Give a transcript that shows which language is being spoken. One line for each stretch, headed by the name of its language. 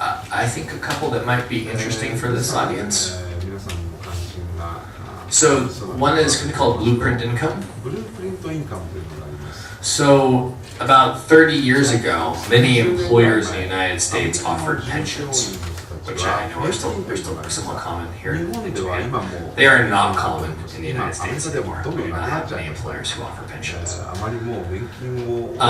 English: I think a couple that might be interesting for this audience.
Japanese: 皆さんも関心が
English: So one is called blueprint income.
Japanese: ブループリントインカムというのがあります。
English: So about 30 years ago, many employers in the United States offered pensions, which I know are still somewhat common here in Japan. They are not common in the United States anymore. We do not have many employers who offer pensions.
Japanese: あまりもう年金を